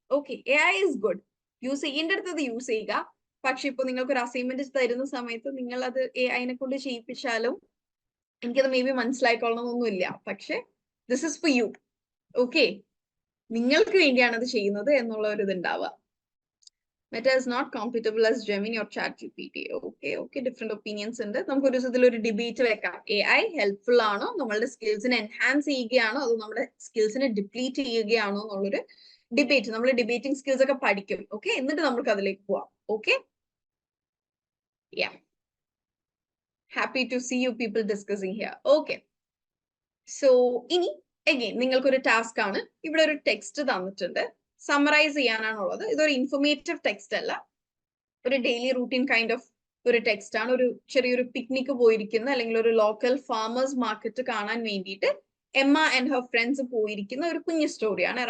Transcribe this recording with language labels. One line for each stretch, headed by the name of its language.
Malayalam: Okay,
English: AI is good.
Malayalam: Use ചെയ്യേണ്ടടുത്തത് use ചെയ്യുക. പക്ഷെ ഇപ്പൊ നിങ്ങൾക്ക് ഒരു അസൈൻമെന്റ് തരുന്ന സമയത്ത് നിങ്ങൾ അത് AI കൊണ്ട് ചെയ്യിപ്പിച്ചാലും എനിക്കത് മേ ബി മനസ്സിലായിക്കൊള്ളണമെന്നൊന്നുമില്ല. പക്ഷെ
English: This is for you.
Malayalam: Okay, നിങ്ങൾക്ക് വേണ്ടിയാണ് അത് ചെയ്യുന്നത് എന്നുള്ള ഒരു ഇത് ഉണ്ടാവുക.
English: Meta is not compatible as Gemini or ChatGPT. Okay, different opinions ഉണ്ട്.
Malayalam: നമുക്ക് ഒരു ദിവസത്തിൽ ഒരു ഡിബേറ്റ് വെക്കാം. AI ഹെൽപ്ഫുൾ ആണോ, നമ്മളുടെ സ്കിൽസിനെ എൻഹാൻസ് ചെയ്യുകയാണോ, അതോ നമ്മുടെ സ്കിൽസിനെ ഡിപ്ലീറ്റ് ചെയ്യുകയാണോ എന്നുള്ളൊരു ഡിബേറ്റ്. നമ്മൾ ഡിബേറ്റിംഗ് സ്കിൽസ് ഒക്കെ പഠിക്കും. ഓക്കെ, എന്നിട്ട് നമുക്ക് അതിലേക്ക് പോവാം.
English: Okay, happy to see you people discussing here.
Malayalam: Okay, so ഇനി again നിങ്ങൾക്കൊരു ടാസ്ക് ആണ്. ഇവിടെ ഒരു ടെക്സ്റ്റ് തന്നിട്ടുണ്ട്, സമ്മറൈസ് ചെയ്യാനാണുള്ളത്. ഇതൊരു ഇൻഫോർമേറ്റീവ് ടെക്സ്റ്റ് അല്ല, ഒരു ഡെയിലി റൂട്ടീൻ കൈൻഡ് ഓഫ് ഒരു ടെക്സ്റ്റ് ആണ്. ഒരു ചെറിയൊരു പിക്നിക് പോയിരിക്കുന്ന അല്ലെങ്കിൽ ഒരു ലോക്കൽ ഫാമേഴ്സ് മാർക്കറ്റ് കാണാൻ വേണ്ടിയിട്ട് എമ്മ ആൻഡ് ഹർ ഫ്രണ്ട്സ് പോയിരിക്കുന്ന ഒരു കുഞ്ഞു സ്റ്റോറിയാണ്.